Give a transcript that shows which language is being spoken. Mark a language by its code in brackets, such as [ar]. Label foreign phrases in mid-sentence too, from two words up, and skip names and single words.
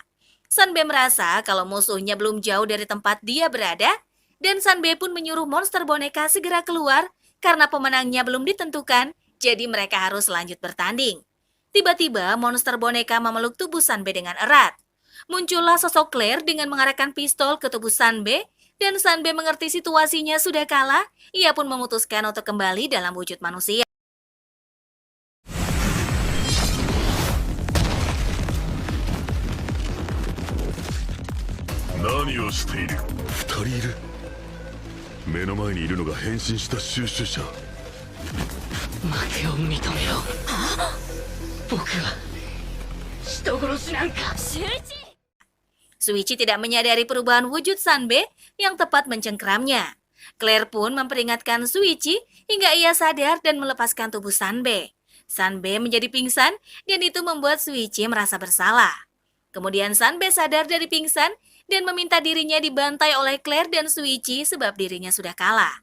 [id] Sanbe merasa kalau musuhnya belum jauh dari tempat dia berada, dan Sanbe pun menyuruh monster boneka segera keluar karena pemenangnya belum ditentukan, jadi mereka harus lanjut bertanding. Tiba-tiba monster boneka memeluk tubuh Sanbe dengan erat. Muncullah sosok Claire dengan mengarahkan pistol ke tubuh Sanbe, dan Sanbe mengerti situasinya sudah kalah, ia pun memutuskan untuk kembali dalam wujud manusia. [ja] 何をしている。二人いる。目の前にいるのが変身した収集者。負けを認めよう。僕は人殺しなんか。 [id] Suichi tidak menyadari perubahan wujud Sanbe yang tepat mencengkeramnya. Claire pun memperingatkan Suichi hingga ia sadar dan melepaskan tubuh Sanbe. Sanbe menjadi pingsan dan itu membuat Suichi merasa bersalah. Kemudian Sanbe sadar dari pingsan dan meminta dirinya dibantai oleh Claire dan Suichi sebab dirinya sudah kalah.